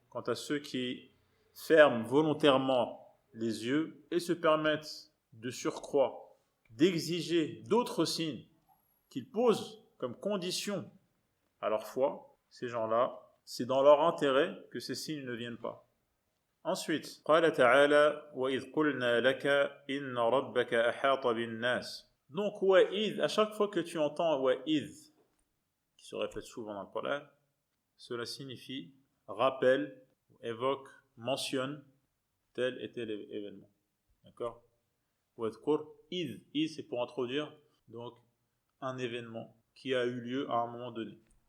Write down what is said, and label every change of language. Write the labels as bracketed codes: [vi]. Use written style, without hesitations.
[fr] Quant à ceux qui ferment volontairement les yeux et se permettent de surcroît d'exiger d'autres signes qu'ils posent comme condition à leur foi, ces gens-là, c'est dans leur intérêt que ces signes ne viennent pas. Ensuite, [ar] قال تعالى وإذ قلنا لك إن ربك أحاط بالناس. [fr] Donc وإذ, à chaque fois que tu entends وإذ, qui se répète souvent dans le Coran, cela signifie rappelle, évoque, mentionne tel et tel événement. D'accord? [ar] وَاذْكُرْ إِذْ, إِذْ [fr] c'est pour introduire donc un événement qui a eu lieu à un moment donné.